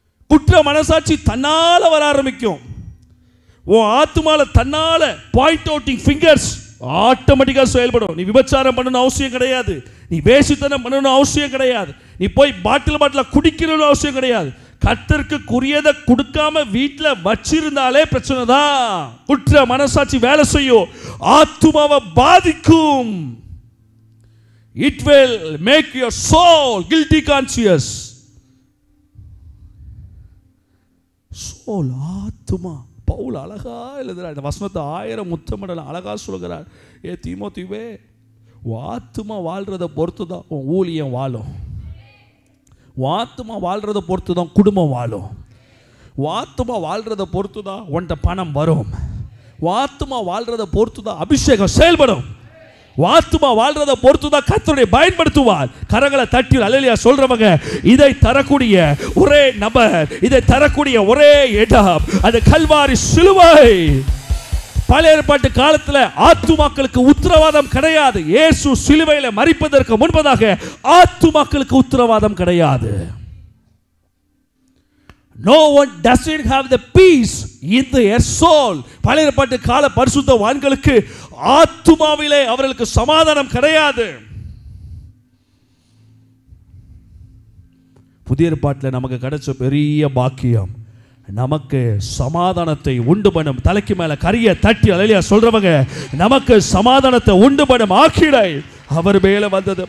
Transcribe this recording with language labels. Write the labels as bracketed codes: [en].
[ta] குற்ற மனசாட்சி தன்னால வர ஆரம்பிக்கும். உன் ஆத்துமால தன்னால பாயிண்ட் அவுட்டிங் ஃபிங்கர்ஸ் ஆட்டோமேட்டிக்காக செயல்படும். நீ விபச்சாரம் பண்ணணும் அவசியம் கிடையாது, நீ வேசித்தனம் பண்ணணும் அவசியம் கிடையாது, நீ போய் பாட்டில் குடிக்கணும்னு அவசியம் கிடையாது. கர்த்தருக்கு குறியதை கொடுக்காம வீட்டில் வச்சிருந்தாலே பிரச்சனை தான். குற்ற மனசாட்சி வேலை செய்யும், ஆத்துமாவை பாதிக்கும். [en] It will make your soul guilty conscious. [ta] soul, ஆத்துமா. பவுல் அழகா எழுதுறார். இந்த வசனத்தை 1000 முத்தமிடலாம் அழகா சொல்கிறார். தீமோத்தேயுவே, ஆத்துமா வாழ்றதை பொறுத்து தான் உன் ஊழியம் வாழும். ஆத்துமா வாழ்றதை பொறுத்து தான் குடும்பம் வாழும். ஆத்துமா வாழ்றதை பொறுத்து தான் உன்கிட்ட பணம் வரும். ஆத்துமா வாழ்றதை பொறுத்து தான் அபிஷேகம் செயல்படும். ஆத்துமா வாழ்றதை பொறுத்து தான் கர்த்தரை பயன்படுத்துவார். கரங்களை தட்டி அல்லேலூயா சொல்றவங்க, இதை தரக்கூடிய ஒரே நபர், இதை தரக்கூடிய ஒரே இடம் அது கல்வாரி சிலுவை. பழைய ஏற்பாட்டு காலத்தில் ஆத்துமாக்களுக்கு உத்தரவாதம் கிடையாது. இயேசு சிலுவையில் மரிப்பதற்கு முன்பதாக ஆத்துமாக்களுக்கு உத்தரவாதம் கிடையாது. [en] No one doesn't have the peace in their soul. [ta] பழைய ஏற்பாட்டு கால பரிசுத்தவான்களுக்கு ஆத்துமாவிலே அவர்களுக்கு சமாதானம் கிடையாது. புதிய ஏற்பாட்டில் நமக்கு கிடைச்ச பெரிய பாக்கியம், நமக்கு சமாதானத்தை உண்டு பண்ணும். தலைக்கு மேல கரிய தட்டி அல்லேலூயா சொல்றவங்க, நமக்கு சமாதானத்தை உண்டு பண்ணும் ஆக்கிடை அவர் மேல வந்தது.